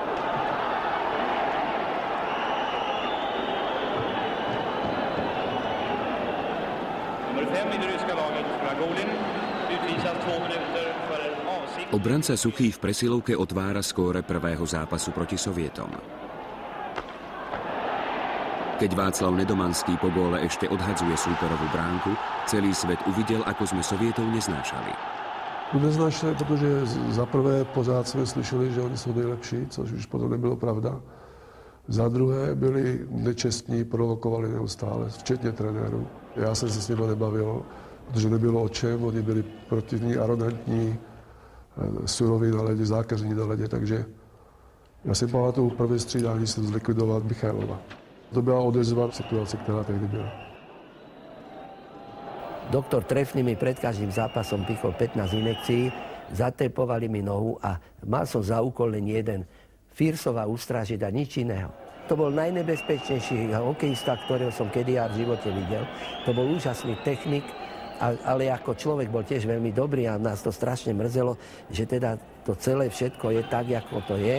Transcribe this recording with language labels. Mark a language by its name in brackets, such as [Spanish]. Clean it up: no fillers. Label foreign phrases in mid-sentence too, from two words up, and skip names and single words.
[Slovak] Obranca Suchý v presilovke otvára skóre prvého zápasu proti Sovietom. Keď Václav Nedomanský po góle ešte odhadzuje súperovú bránku, celý svet uvidel, ako sme Sovietov neznášali. Neznášali, [Czech] protože za prvé pořád jsme slyšeli, že oni jsou nejlepší, což už potom nebylo pravda. Za druhé byli nečestní, provokovali neustále, včetně trenérů. Já jsem se s nimi nebavil, protože nebylo o čem, oni byli protivní, arrogantní, suroví na ledě, zákeřní na ledě, takže já si pamatuju první střídání jsem zlikvidovat Michailova. To byla odezva situace, která tehdy byla. [Slovak] Doktor Trefný mi pred každým zápasom pichol 15 injekcií, zatepovali mi nohu a mal som za úkol len jeden. Firsova ustrážiť a nič iného. To bol najnebezpečnejší hokejista, ktorého som kedy ja v živote videl. To bol úžasný technik, ale ako človek bol tiež veľmi dobrý a nás to strašne mrzelo, že teda to celé všetko je tak, ako to je.